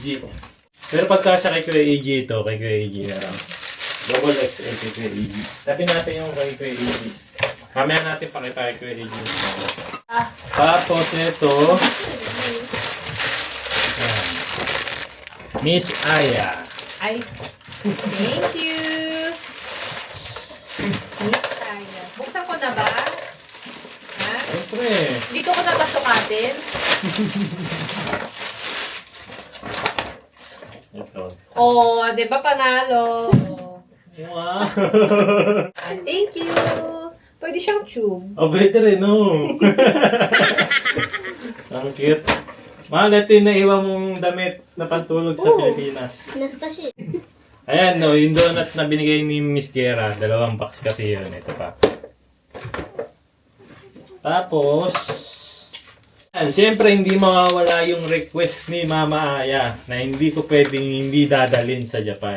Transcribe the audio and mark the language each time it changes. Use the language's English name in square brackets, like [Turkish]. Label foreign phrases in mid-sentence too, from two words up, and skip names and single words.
[Filipino] Pero pagka siya kay Kuya AG ito, kay Kuya AG na lang. Double XL kay Kuya AG. Sabi natin yung kay Kuya AG. Mamaya natin pakita kay Kuya AG. Tapos ito, Miss Aya. Ay, [English] thank you. [Filipino] Miss Aya. Buksan ko na ba? Ha? Siyempre. Dito ko na ba sukatin? Ito. Oh, di ba panalo? [English] Wow. Thank you. [Filipino] Pwede siyang tube. Oh, better eh, no? Ang cute. Mahal, ito yung naiwan mong damit na pantulog sa Oo. Pilipinas. [Japanese] 懐かしい。 [Filipino] Ayan, no, yung donut na binigay ni Miss Kiera. 2 box kasi yun. Ito pa. Tapos, yan, siyempre hindi mawawala yung request ni Mama Aya na hindi ko pwedeng hindi dadalhin sa Japan.